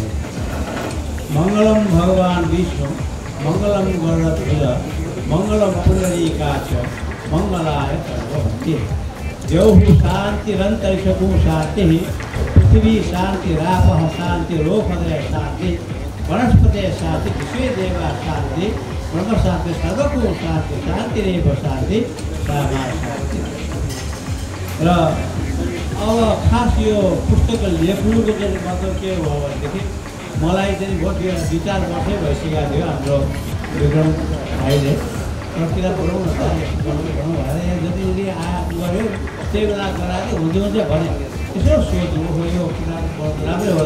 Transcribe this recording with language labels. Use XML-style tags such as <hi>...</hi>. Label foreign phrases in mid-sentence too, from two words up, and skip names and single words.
<sa>मङ्गलं भगवान् विष्णु मङ्गलं गरुडध्वज मङ्गलं पुण्डरीकाक्ष मङ्गलाय सर्वभूते। द्यौः शान्तिरन्तरिक्षं शान्तिः पृथिवी शान्तिरापः शान्तिरोपदयः शान्तिः वनस्पतयः शान्तिः विश्वे देवाः शान्तिः ब्रह्म शान्ति सर्वको शान्ति शान्तिरेव शान्ति सामा शान्ति।</sa> <ne>र अब खास यो पुस्तक लेख्नुको चाहिँ मतलब के हो भनेदेखि मलाई चाहिँ बहुत 2-4 वर्षै भइसकेको थियो हाम्रो विक्रम भाइले किताब पढाउँ न भएर जति गऱ्यो त्यही बेला गराएको हुन्छ भने यसो सोध्नु हो यो किताब पढ्नु राम्रै होला।</ne>